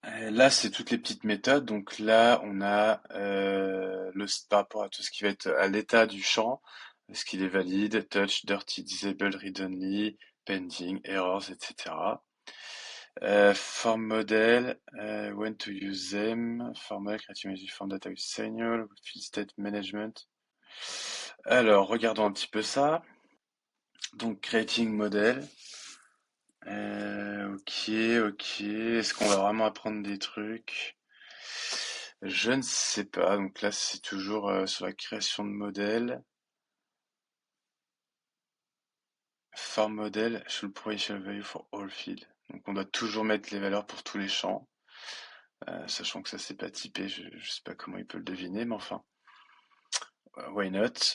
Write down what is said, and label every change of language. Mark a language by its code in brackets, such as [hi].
[fr] Là, c'est toutes les petites méthodes. Donc là, on a par rapport à tout ce qui va être à l'état du champ, est-ce qu'il est valide, touch, dirty, disabled, read-only, pending, errors, etc. [en] Form model, when to use them, form model, creating magic form data with signal, field state management. [fr] Alors, regardons un petit peu ça. Donc, creating model. Ok, ok. Est-ce qu'on va vraiment apprendre des trucs? Je ne sais pas. Donc là, c'est toujours sur la création de modèles. [en] Form model should provision value for all fields. [fr] Donc on doit toujours mettre les valeurs pour tous les champs. Sachant que ça c'est pas typé, je sais pas comment il peut le deviner, mais enfin, [en] why not?